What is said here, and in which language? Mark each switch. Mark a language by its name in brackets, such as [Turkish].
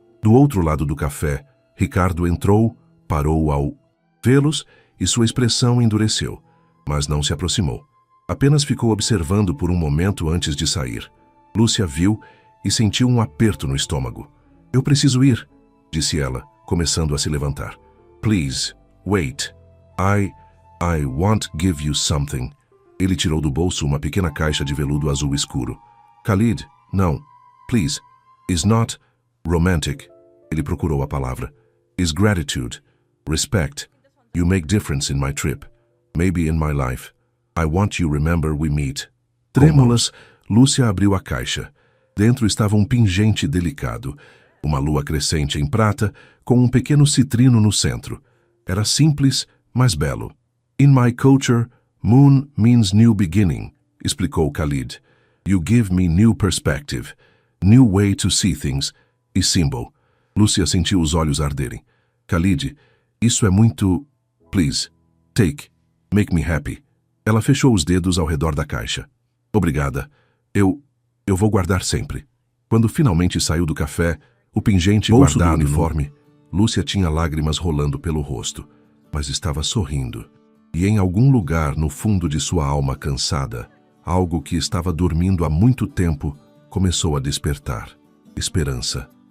[Portuguese] Do outro lado do café, Ricardo entrou, parou ao vê-los e sua expressão endureceu, mas não se aproximou. Apenas ficou observando por um momento antes de sair. Lúcia viu e sentiu um aperto no estômago. Eu preciso ir, disse ela, começando a se levantar. [English] Please, wait. I want to give you something. [Portuguese] Ele tirou do bolso uma pequena caixa de veludo azul escuro. [English] Khalid, não. Please. Is not romantic. [Portuguese] Ele procurou a palavra. [English] Is gratitude. Respect. You make difference in my trip. Maybe in my life. I want you remember we meet. [Portuguese] Trêmulas, Lúcia abriu a caixa. Dentro estava um pingente delicado. Uma lua crescente em prata, com um pequeno citrino no centro. Era simples, mas belo. [English] In my culture, moon means new beginning, [Portuguese] explicou Khalid. [English] You give me new perspective, new way to see things, e symbol. [Portuguese] Lúcia sentiu os olhos arderem. Khalid, isso é muito... [English] Please, take, make me happy. [Portuguese] Ela fechou os dedos ao redor da caixa. Obrigada. Eu vou guardar sempre. Quando finalmente saiu do café, o pingente guardado no uniforme, Lúcia tinha lágrimas rolando pelo rosto, mas estava sorrindo. E em algum lugar no fundo de sua alma cansada, algo que estava dormindo há muito tempo começou a despertar. Esperança.